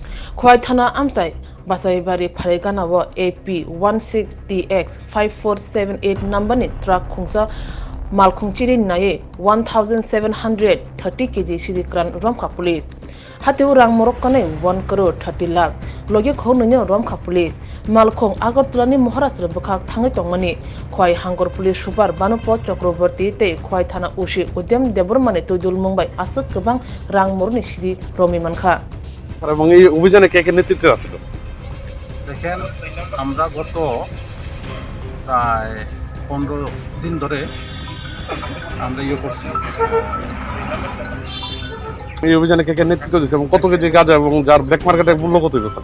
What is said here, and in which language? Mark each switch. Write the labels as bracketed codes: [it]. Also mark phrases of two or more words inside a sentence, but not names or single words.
[trp] খোয়াই থানা আমচাই বাসাইবাড়ি ফারেগানাও AP 16DX 5478 নাম্বারনি ট্রাক খুংসা মালখুংচিরি নায়ে 1730 kg sidikran romkha police hatiu rang morokni 1 crore 30 lakh logi khonno romkha police malkhong agartulani maharashtra bukhak thangai tongmani khwai hangor [en] police super [trp] banupo chakraborty te khwai thana ushi udyam debormani toidul mumbai asuk kebang rang morokni sidi romi mankha [bn] এবং এই অভিযানে কে কে নেতৃত্বে আছিল? দেখেন, আমরা গত প্রায় 15 দিন ধরে আমরা করছি। এই অভিযানে কে কে নেতৃত্ব দিচ্ছে এবং কত কেজি গাঁজা এবং যার ব্ল্যাক মার্কেটের মূল্য কত হয়েছে?